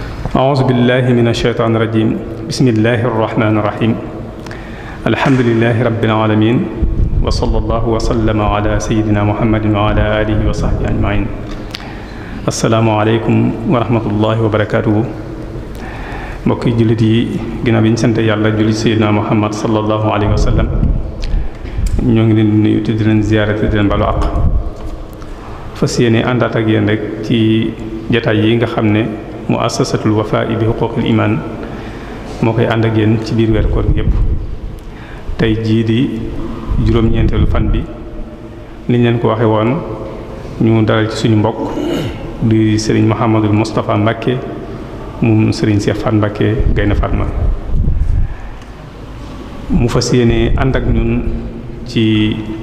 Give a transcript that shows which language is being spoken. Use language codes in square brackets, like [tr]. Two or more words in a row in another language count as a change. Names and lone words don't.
[ar] أعوذ بالله من الشيطان الرجيم بسم الله الرحمن الرحيم الحمد لله رب العالمين وصلى الله وسلم على سيدنا محمد وعلى آله وصحبه أجمعين السلام عليكم ورحمة الله وبركاته [wo] mbokki jullit yi ginnaaw bi ñu sant yàlla julli Seydina Muhammad [ar] صلى الله عليه وسلم [wo] ñoo ngi leen di nuyu te di leen ziyaare te di leen balu àq fas yéene àndaat ak yéen rek ci jataay yi nga xam ne muassasatul Wafa'i bi huquqil iman moo koy ànd ak yéen ci biir weer koor gi yépp tey jii di juróom-ñeenteelu fan bi niñ leen ko waxe woon ñu dalal ci suñu mbokk di Serigne Mouhamadul Moustapha Mbacké moom Serigne Cheikh Fall Mbacké Gaynde Fatma mu fas yéene ànd ak ñun ci